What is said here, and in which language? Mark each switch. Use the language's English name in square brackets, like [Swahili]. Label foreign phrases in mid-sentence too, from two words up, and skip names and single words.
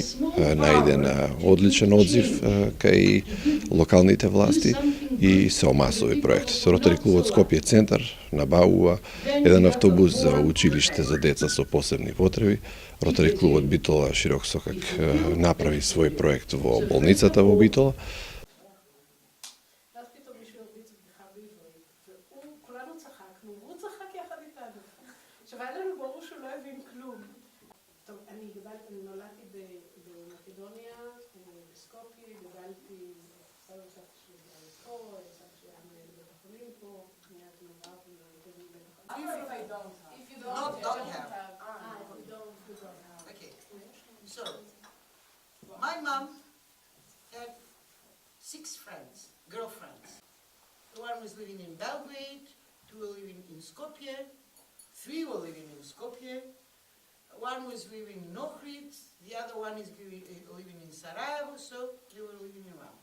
[Macedonian] Најден одличен одзив кај локалните власти и се омасови проект. Ротари клубот Скопје Центар набавува еден автобус за училиште за деца со посебни потреби. Ротари клубот Битола Широк Сокак направи свој проект во болницата во Битола. [Hebrew] הרביץ בדיחה בעברית, וכולנו צחקנו, והוא צחק יחד איתנו. עכשיו, היה לנו ברור שהוא לא הבין כלום. טוב, אני נולדתי במקדוניה, בסקופיה, גדלתי, סבא וסבתא שלי גדלו פה, סבא שלי היה מנהל בית החולים פה, מיד מעורב ומנהל בית החולים. [English] If you don't have. Okay, so my mom had 6 friends, girlfriends. One was living in Belgrade, 2 were living in Skopje, 3 were living in Skopje, one was living in Ohrid, the other one is living in Sarajevo, so they were living around.